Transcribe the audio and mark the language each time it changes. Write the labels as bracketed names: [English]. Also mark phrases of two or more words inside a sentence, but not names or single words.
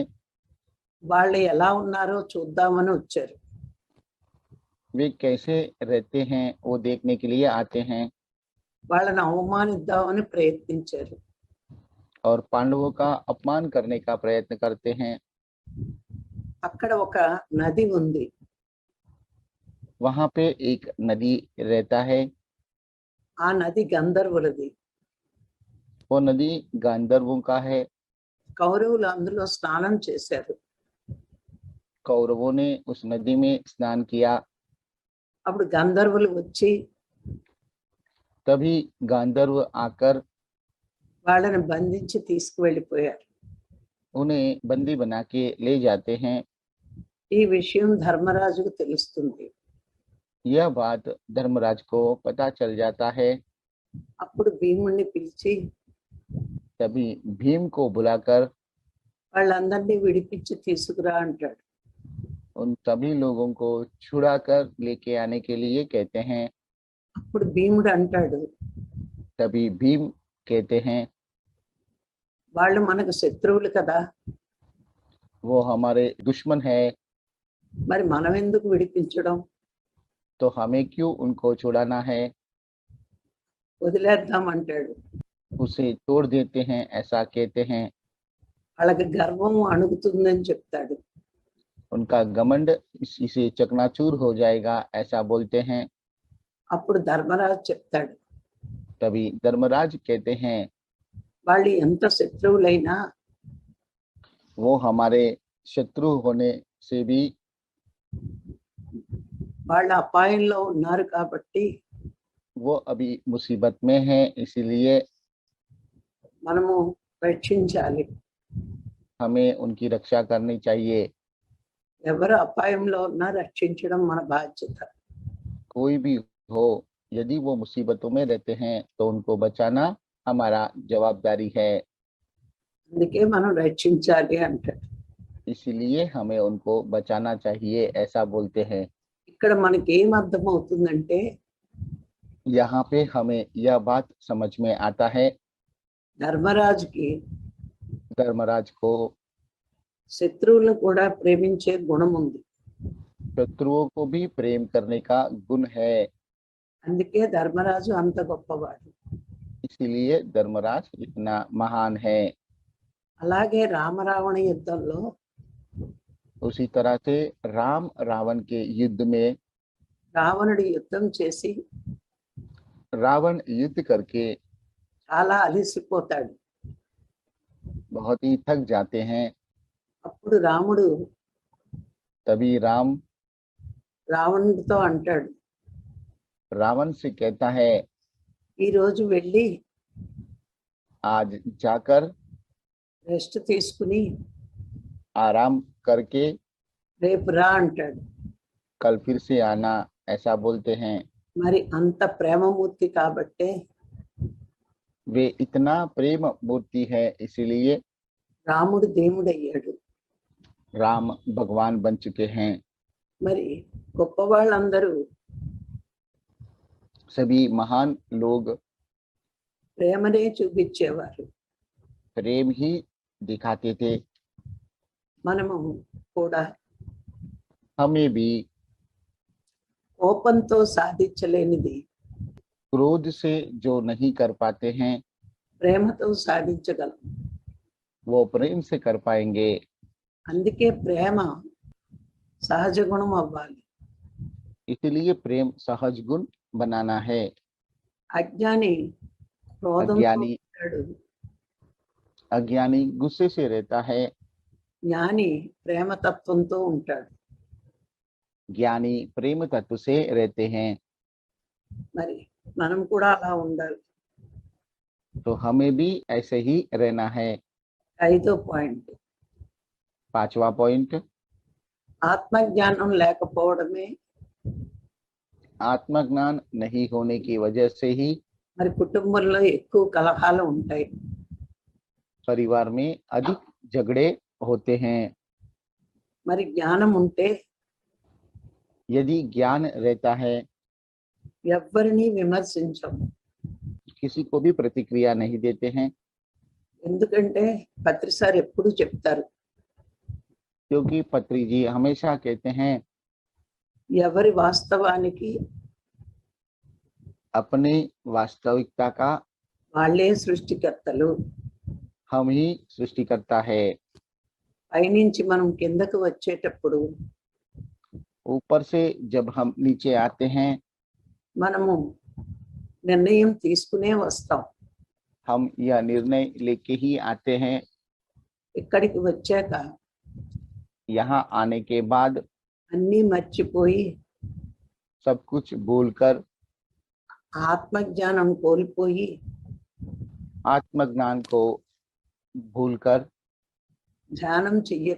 [Telugu] వాళ్ళు ఎలా ఉన్నారో చూద్దామని వచ్చారు. [Hindi] वे कैसे रहते हैं वो देखने के लिए आते हैं [Telugu] వాళ్ళని అవమానిద్దామని ప్రయత్నించారు. [Hindi] और पांडवों का अपमान करने का प्रयत्न करते हैं। [Telugu] అక్కడ ఒక నది ఉంది. [Hindi] वहां पे एक नदी रहता है। [Telugu] ఆ నది గంధర్వులది. [Hindi] वो नदी गांधर्वों का है। [Telugu] కౌరవులు అందులో స్నానం చేశారు. [Hindi] कौरवों ने उस नदी में स्नान किया। [Telugu] అప్పుడు గంధర్వులు వచ్చి [Hindi] तभी गांधर्व आकर [Telugu] వాళ్ళని బంధించి తీసుకువెళ్ళిపోయారు. [Hindi] उन्हें बंदी बना के ले जाते हैं। [Telugu] ఈ విషయం ధర్మరాజుకు తెలుస్తుంది. [Hindi] यह बात धर्मराज को पता चल जाता है। [Telugu] అప్పుడు భీముణ్ణి పిలిచి [Hindi] तभी भीम को बुलाकर [Telugu] వాళ్ళందరినీ విడిపించి తీసుకురా అంటాడు. [Hindi] उन सभी लोगों को छुड़ा कर लेके आने के लिए कहते हैं। [Telugu] అప్పుడు భీముడు అంటాడు, [Hindi] तभी भीम कहते हैं, [Telugu] వాళ్ళు మనకు శత్రువులు కదా, [Hindi] वो हमारे दुश्मन है, [Telugu] మరి మనం ఎందుకు విడిపించడం, [Hindi] तो हमें क्यों उनको छुड़ाना है, [Telugu] వదిలేద్దాం అంటాడు. [Hindi] उसे तोड़ देते हैं, ऐसा कहते हैं। [Telugu] వాళ్ళకి గర్వం అణుగుతుందని చెప్తాడు. [Hindi] उनका घमंड इसी से चकनाचूर हो जाएगा, ऐसा बोलते हैं। [Telugu] అప్పుడు ధర్మరాజు చెప్తాడు, [Hindi] तभी धर्मराज कहते हैं, [Telugu] వాళ్ళు ఎంత శత్రువులైనా [Hindi] वो हमारे शत्रु होने से भी [Telugu] వాళ్ళ అపాయంలో ఉన్నారు కాబట్టి [Hindi] वो अभी मुसीबत में है, इसीलिए [Telugu] మనము రక్షించాలి. [Hindi] हमें उनकी रक्षा करनी चाहिए। [Telugu] ఎవరు అపాయంలో ఉన్నా రక్షించడం మన బాధ్యత. [Hindi] कोई भी हो, यदि वो मुसीबतों में रहते हैं तो उनको बचाना हमारा जवाबदारी है, [Telugu] అందుకే మనం రక్షించాలి అంటాడు. [Hindi] इसीलिए हमें उनको बचाना चाहिए, ऐसा बोलते हैं। [Telugu] ఇక్కడ మనకి ఏం అర్థమవుతుందంటే [Hindi] यहाँ पे हमें यह बात समझ में आता है, [Telugu] ధర్మరాజుకి [Hindi] धर्मराज को [Telugu] శత్రువులను కూడా ప్రేమించే గుణం ఉంది. [Hindi] शत्रुओं को भी प्रेम करने का गुण है, [Telugu] అందుకే ధర్మరాజు అంత గొప్పవాడు. [Hindi] इसीलिए धर्मराज इतना महान है। [Telugu] అలాగే రామరావణ యుద్ధంలో [Hindi] उसी तरह से राम रावण के युद्ध में [Telugu] రావణుడు యుద్ధం చేసి [Hindi] रावण युद्ध करके [Telugu] చాలా అలసిపోతాడు. [Hindi] बहुत ही थक जाते हैं। [Telugu] అప్పుడు రాముడు [Hindi] तभी राम [Telugu] రావణుడితో అంటాడు, [Hindi] रावण से कहता है, [Telugu] ఈ రోజు వెళ్ళి [Hindi] आज जाकर [Telugu] రెస్ట్ తీసుకుని [Hindi] आराम करके [Telugu] రేపు రా అంటాడు. [Hindi] कल फिर से आना, ऐसा बोलते हैं। [Telugu] మరి అంత ప్రేమమూర్తి కాబట్టే [Hindi] वे इतना प्रेम मूर्ति है, इसीलिए [Telugu] రాముడు దేవుడయ్యాడు. [Hindi] राम भगवान बन चुके हैं। [Telugu] మరి గొప్ప వాళ్ళందరూ [Hindi] सभी महान लोग [Telugu] ప్రేమనే చూపించేవారు. [Hindi] प्रेम ही दिखाते थे। [Telugu] మనము కూడా [Hindi] हमें भी [Telugu] కోపంతో సాధించలేనిది [Hindi] क्रोध से जो नहीं कर पाते हैं, [Telugu] ప్రేమతో సాధించగలం. [Hindi] वो प्रेम से कर पाएंगे। [Telugu] అందుకే ప్రేమ సహజ గుణం అవ్వాలి. [Hindi] इसलिए प्रेम सहज गुण बनाना है। [Telugu] అజ్ఞాని క్రోధంతో [Hindi] अज्ञानी [Telugu] ఉంటాడు, [Hindi] अज्ञानी गुस्से से रहता है, [Telugu] జ్ఞాని ప్రేమతత్వంతో ఉంటాడు. [Hindi] ज्ञानी प्रेम तत्व से रहते हैं। [Telugu] మరి మనం కూడా అలా ఉండాలి. [Hindi] तो हमें भी ऐसे ही रहना है। [Telugu] 5వ పాయింట్, [Hindi] पांचवा पॉइंट, [Telugu] ఆత్మజ్ఞానం లేకపోవడమే [Hindi] आत्मज्ञान नहीं होने की वजह से ही [Telugu] మరి కుటుంబంలో ఎక్కువ కలహాలు ఉంటాయి. [Hindi] परिवार में अधिक झगड़े होते हैं। [Telugu] మరి జ్ఞానం ఉంటే [Hindi] यदि ज्ञान रहता है, [Telugu] ఎవ్వరిని విమర్శించం. [Hindi] किसी को भी प्रतिक्रिया नहीं देते हैं, [Telugu] ఎందుకంటే పత్రిసార్ ఎప్పుడు చెప్తారు, [Hindi] क्योंकि पत्री जी हमेशा कहते हैं, [Telugu] ఎవరి వాస్తవానికి [Hindi] अपनी वास्तविकता का [Telugu] వాళ్ళే సృష్టికర్తలు. [Hindi] हम ही सृष्टिकर्ता है। [Telugu] పైనుంచి మనం కిందకు వచ్చేటప్పుడు [Hindi] ऊपर से जब हम नीचे आते हैं, [Telugu] మనము నిర్ణయం తీసుకునే వస్తాం. [Hindi] हम यह निर्णय लेके ही आते हैं। [Telugu] ఇక్కడికి వచ్చాక [Hindi] यहाँ आने के बाद [Telugu] అన్నీ మర్చిపోయి [Hindi] सब कुछ भूलकर, [Telugu] ఆత్మజ్ఞానం కోల్పోయి [Hindi] आत्मज्ञान को भूलकर, [Telugu] ధ్యానం చెయ్యక